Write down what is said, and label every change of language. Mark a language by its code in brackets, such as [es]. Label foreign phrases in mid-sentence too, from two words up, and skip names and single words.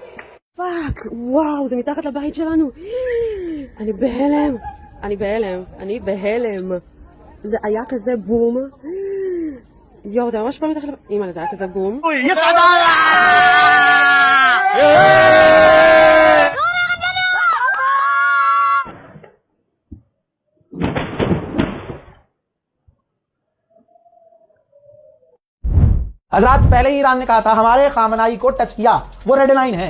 [he] פאק, וואו, זה מתחת לבית שלנו. אני בהלם. זה היה כזה בום. יואו, זה ממש פעם מתחת לבית. אימא, זה היה כזה בום. [hi] हजरात, पहले ही ईरान ने कहा था हमारे खामनाई को टच किया, वो [en] red line [hi] है।